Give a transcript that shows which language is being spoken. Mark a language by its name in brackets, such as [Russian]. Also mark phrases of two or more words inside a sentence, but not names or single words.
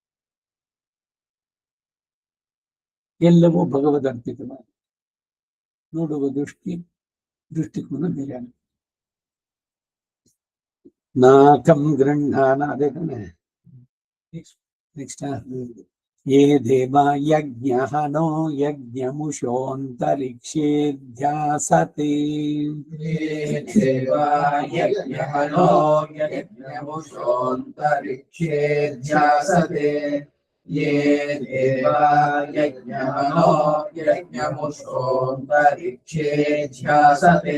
[Kannada] ಎಲ್ಲವೂ ಭಗವದ್ ಅರ್ಪಿತವಾಗಿ ನೋಡುವ ದೃಷ್ಟಿಕೋನ ಬೇರೆ. [Sanskrit] ನಾಕಂ ಗೃಹಾನ, [Kannada] ಅದೇ ತಾನೆ ನೆಕ್ಸ್ಟ್. [Sanskrit] ಯೇ ದೇವಾ ಯಜ್ಞಃ ನೋ ಯಜ್ಞಮುಷೋಂತರಿಕ್ಷೇ ಧ್ಯಾಸತೆ. ಯೇ ದೇವಾ ಯಜ್ಞಃ ನೋ ಯಜ್ಞಮುಷೋಂತರಿಕ್ಷೇ ಧ್ಯಾಸತೆ. ಯೇ ದೇವಾ ಯಜ್ಞಃ ನೋ ಯಜ್ಞಮುಷೋಂತರಿಕ್ಷೇ ಧ್ಯಾಸತೆ.